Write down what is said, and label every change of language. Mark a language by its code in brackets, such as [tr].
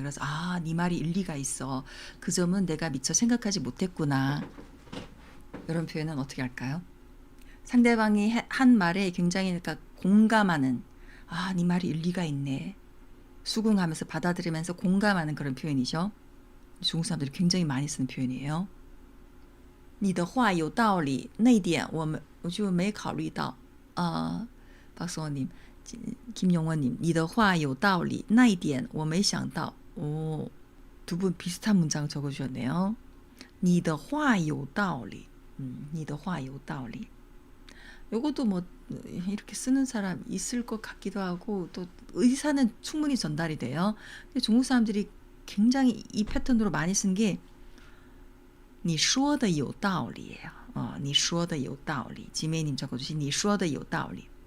[ko] 그래서 네 말이 일리가 있어. 그 점은 내가 미처 생각하지 못했구나. 이런 표현은 어떻게 할까요? 상대방이 한 말에 굉장히 그러니까 공감하는 네 말이 일리가 있네. 수긍하면서 받아들이면서 공감하는 그런 표현이죠. 중국 사람들이 굉장히 많이 쓰는 표현이에요. [zh] 你的话有道理，那一点我就没考虑到。 박성원님, 김용원님, 你的话有道理，那一点我没想到。 [ko] 오, 두 분 비슷한 문장 적어주셨네요. [zh] 你的话有道理，你的话有道理。 [ko] 요것도 뭐 이렇게 쓰는 사람 있을 것 같기도 하고 또 의사는 충분히 전달이 돼요. 근데 중국 사람들이 굉장히 이 패턴으로 많이 쓴 게 [zh] 你说的有道理 [ko] 예요. [zh] 你说的有道理. [ko] 지메이님 적어주신 [zh] 你说的有道理.